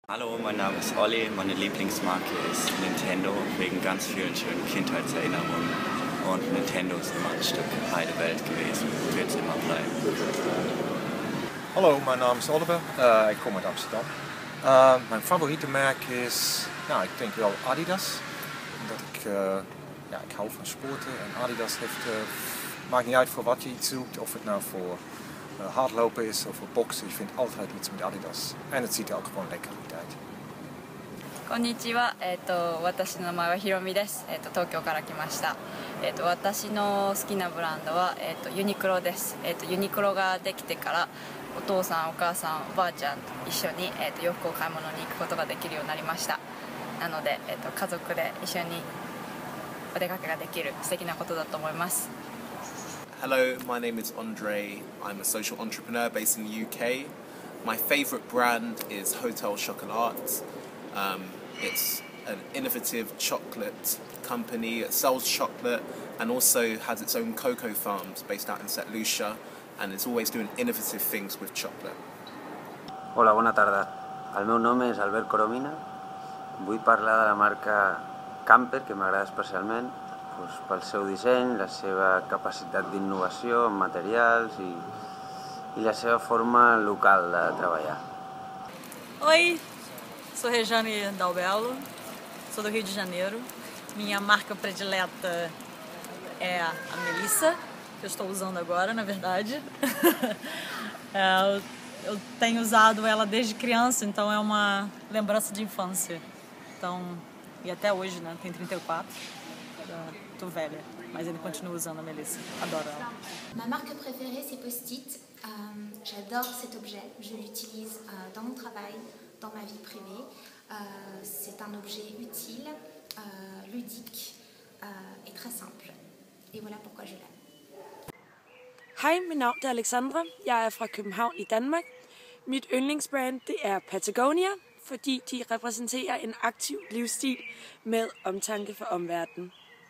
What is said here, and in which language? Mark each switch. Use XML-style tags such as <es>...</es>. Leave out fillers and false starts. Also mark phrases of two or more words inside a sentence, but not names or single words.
<de>Hallo, mein Name ist Olli. Meine Lieblingsmarke ist Nintendo wegen ganz vielen schönen Kindheitserinnerungen. Und Nintendo ist immer ein Stück heile Welt gewesen. Wird es immer bleiben.</de> <nl>Hallo, mijn naam is Oliver. Ik kom uit Amsterdam. Mijn favoriete merk is, ik denk wel Adidas. Omdat ik hou van sporten en Adidas maakt niet uit voor wat je iets zoekt. Of het nou voor hardlopen is of voor boksen. Je vindt altijd iets met Adidas. En het ziet er ook gewoon lekker goed uit.</nl> <ja>こんにちは。私の名前はひろみです。東京から来ました。私の好きなブランドはユニクロです。ユニクロができてからお父さんお母さんおばあちゃんと一緒に洋服を買い物に行くことができるようになりました。なので家族で一緒にお出かけができる素敵なことだと思います。</ja> <en>Hello, my name is Andre. I'm a social entrepreneur based in the UK. My favourite brand is Hotel Chocolat. It's an innovative chocolate company that sells chocolate and also has its own cocoa farms based out in St. Lucia, and it's always doing innovative things with chocolate.</en> <ca>Hola, bona tarda. El meu nom és Albert Coromina. Vull parlar de la marca Camper, que m'agrada especialment pel seu disseny, la seva capacitat d'innovació en materials i la seva forma local de treballar.</ca> <pt>Oi, sou Rejane Dalbello, sou do Rio de Janeiro. Minha marca predileta é a Melissa, que eu estou usando agora, na verdade. Eu tenho usado ela desde criança, então é uma lembrança de infância. Então, e até hoje, né? Tenho 34, tô velha, mas ainda continuo usando a Melissa. Adoro ela.</pt> <fr>Ma marque préférée, c'est Post-it. J'adore cet objet. Je l'utilise dans mon travail, dans ma vie privée. C'est un objet utile, ludique et très simple. Et voilà pourquoi je l'aime.</fr> <da>Hej, mit navn er Alexandra. Jeg er fra København i Danmark. Mit yndlingsbrand det er Patagonia, fordi de repræsenterer en aktiv livsstil med omtanke for omverdenen.</da>